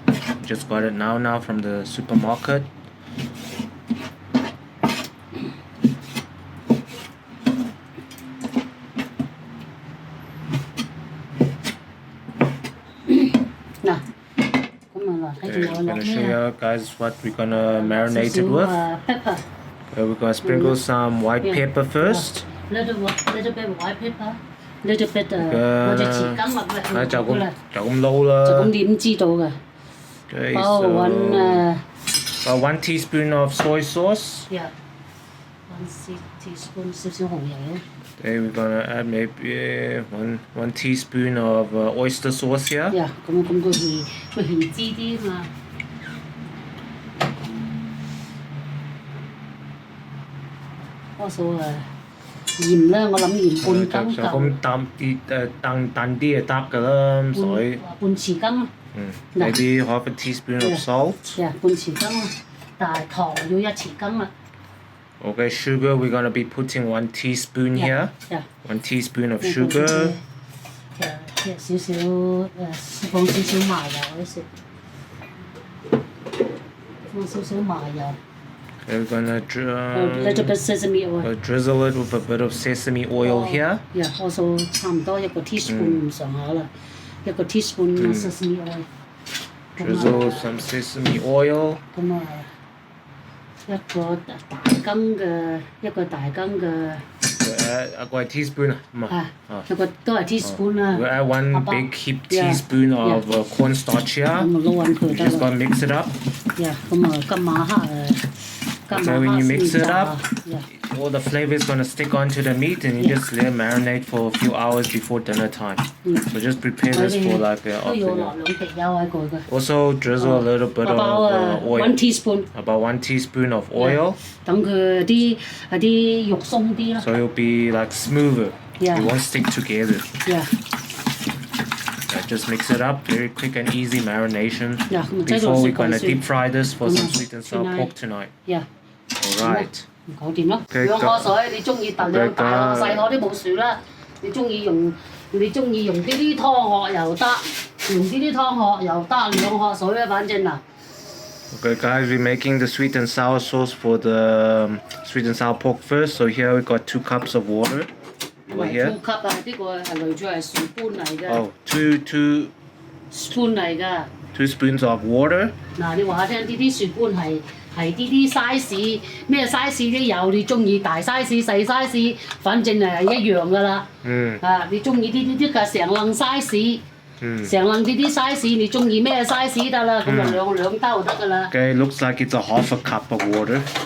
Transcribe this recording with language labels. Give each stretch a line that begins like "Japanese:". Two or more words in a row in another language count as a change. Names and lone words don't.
English: Just got it now from the supermarket. Okay, I'm gonna show you guys what we're gonna marinate it with. Pepper. Okay, we're gonna sprinkle some white pepper first. Little bit white pepper. Little bit
Cantonese: 或者匙羹落去。就咁撈啦。就咁點知道㗎？
English: Okay, so one teaspoon of soy sauce. Yeah. 1 teaspoon
Cantonese: 少少紅油。
English: Okay, we're gonna add maybe one teaspoon of oyster sauce here. Yeah,
Cantonese: 咁佢芡滋啲嘛。Also 鹽啦，我諗鹽半羹夠。咁淡啲就得㗎啦，水。半匙羹。
English: Maybe half a teaspoon of salt. Yeah,
Cantonese: 半匙羹啦，但係糖要1匙羹啦。
English: Okay, sugar, we're gonna be putting 1 teaspoon here. Yeah. 1 teaspoon of sugar.
Cantonese: 少少放少少麻油嗰時，放少少麻油。
English: Okay, we're gonna little bit sesame oil. Drizzle it with a bit of sesame oil here. Yeah, also
Cantonese: 差唔多1個 teaspoon 上下啦，1個
English: teaspoon sesame oil. Drizzle some sesame oil.
Cantonese: 咁啊。一個大羹嘅。一個係 teaspoon 啊，一個都係 teaspoon 啦。
English: We add one big heap teaspoon of cornstarch here.
Cantonese: 咁啊撈勻佢得啦。
English: Just gotta mix it up. Yeah，
Cantonese: 咁啊今晚黑
English: So when you mix it up, all the flavor is gonna stick onto the meat, and you just let it marinate for a few hours before dinner time. So just prepare this for like afternoon. Also drizzle a little bit of oil. 1 teaspoon. About 1 teaspoon of oil.
Cantonese: 等佢啲肉鬆啲啦。
English: So it'll be like smoother. It won't stick together. Yeah. Just mix it up, very quick and easy marination. Before we're gonna deep fry this for some sweet and sour pork tonight. Yeah. Alright.
Cantonese: 搞掂咯。兩殼水，你中意揼兩大殼細殼啲冇樹啦。你中意用啲湯殼又得，用啲湯殼又得，兩殼水啊，反正嗱。
English: Okay guys, we're making the sweet and sour sauce for the sweet and sour pork first. So here we got 2 cups of water. Over here.
Cantonese: 2 cup 啊，呢個係類似係樹般嚟㗎。
English: Oh, two
Cantonese: spoon 嚟㗎。
English: 2 spoons of water.
Cantonese: 嗱，你話聽啲樹般係啲 size， 咩 size 都有，你中意大 size 細 size， 反正係一樣㗎啦。你中意啲嘅成籠 size。成籠啲 size， 你中意咩 size 得啦，咁就兩兜就得㗎啦。
English: Okay, looks like it's a half a cup of water.